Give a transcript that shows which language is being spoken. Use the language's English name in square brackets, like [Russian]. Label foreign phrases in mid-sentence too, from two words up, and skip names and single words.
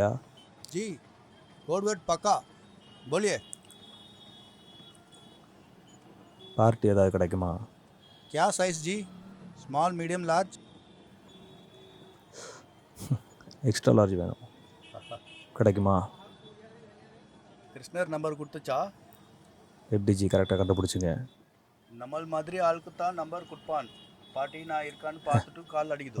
[Hindi] जी [English] code word [Hindi] पक्का बोलिए. [Tamil] पार्टी ஏதாவது கிடைக்குமா? [Hindi] क्या साइज जी? [English] small medium large? extra large [Tamil] வேணும். கிடைக்குமா? கிருஷ்ணர் நம்பர் கொடுத்துச்சா? எப்படி ஜி கரெக்டாக கண்டுபிடிச்சிங்க? நம்மள் மாதிரி ஆளுக்கு தான் நம்பர் கொடுப்பான். பார்ட்டி நான் இருக்கான்னு பார்த்துட்டு கால் அடிக்குது.